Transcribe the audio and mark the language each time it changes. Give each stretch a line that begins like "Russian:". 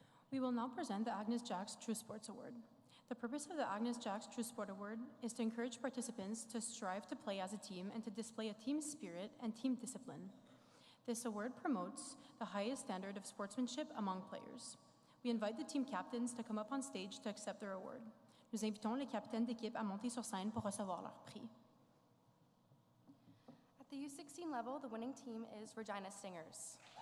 English: We will now present the Agnes Jacks True Sports Award. The purpose of the Agnes Jacks True Sport Award is to encourage participants to strive to play as a team and to display a team spirit and team discipline. This award promotes the highest standard of sportsmanship among players. We invite the team captains to come up on stage to accept their award.
French: Nous invitons les capitaines d'équipe à monter sur scène pour recevoir leur prix.
English: At the U16 level, the winning team is Regina Stingers.